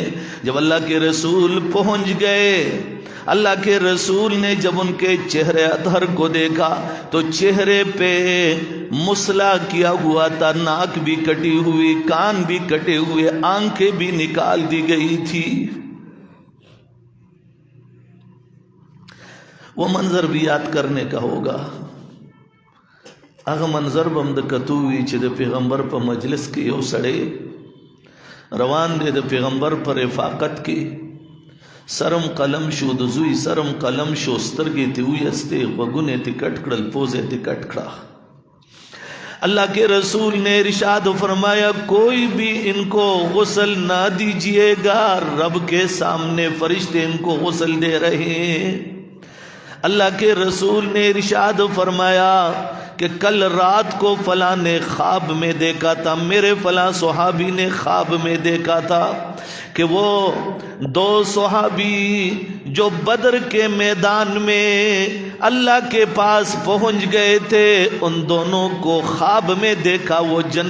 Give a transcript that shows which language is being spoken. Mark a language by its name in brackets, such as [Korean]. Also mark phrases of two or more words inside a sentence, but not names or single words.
[Urdu] جب اللہ کے رسول پہنچ گئے، اللہ کے رسول نے جب ان کے چہرے اطہر کو دیکھا تو چہرے پہ مسلا کیا ہوا تھا، ناک بھی کٹی ہوئی، کان بھی کٹے ہوئے، آنکھیں بھی نکال دی گئی تھی۔ وہ منظر بھی یاد کرنے کا ہوگا۔ [Pashto] اغه منظر بم د کتووی چې د پیغمبر په مجلس کې یو سړی روان دی د پیغمبر پر رفاقت کې، سرم قلم شو د زوی سرم قلم شو، سترګې ته ویستې، غوږونه ته کټ کړل، پوزې ته کټ کړه۔ [Urdu] اللہ کے رسول نے ارشاد فرمایا کوئی بھی ان کو غسل نہ دیجیے گا، رب کے سامنے فرشتے ان کو غسل دے رہے ہیں۔ اللہ کے رسول نے ارشاد فرمایا کہ کل رات کو فلاں نے خواب میں دیکھا تھا، میرے فلاں صحابی نے خواب میں دیکھا تھا کہ وہ دو صحابی جو بدر کے میدان میں اللہ کے پاس پہنچ گئے تھے، ان دونوں کو خواب میں دیکھا وہ